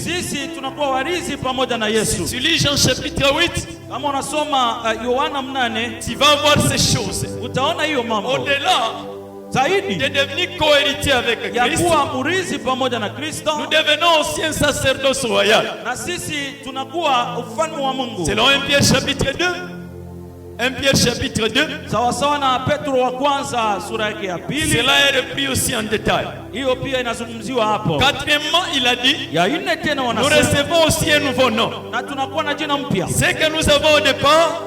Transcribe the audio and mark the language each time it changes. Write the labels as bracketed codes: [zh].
[sw] sisi tunakuwa warithi pamoja na Yesu. [fr] Tu lis Jean chapitre 8, [sw] Kama unasoma Yohana 8 [fr] tu vas voir ces choses. [sw] utaona hiyo mambo [fr] Au-delà [sw] zaidi [fr] de devenir co-héritiers avec [sw] ya [fr] Christ, [sw] kuwa murithi pamoja na Kristo, [fr] nous devenons aussi un sacerdoce royal. [sw] na sisi tunakuwa ufalme wa Mungu. [fr] Selon 1 Pierre chapitre 2, 1 Pierre chapitre 2, [sw] Sawasawa na Petro wa kwanza sura yake ya pili, [fr] cela est repris aussi en détail. [sw] hiyo pia inazungumziwa hapo. [fr] Quatrièmement, il a dit, [sw] Ya nne tena [fr] nous [sw] wanasema, [fr] recevons aussi un nouveau nom. [sw] na tunakuwa na jina mpya. [fr] Ce que nous avons au départ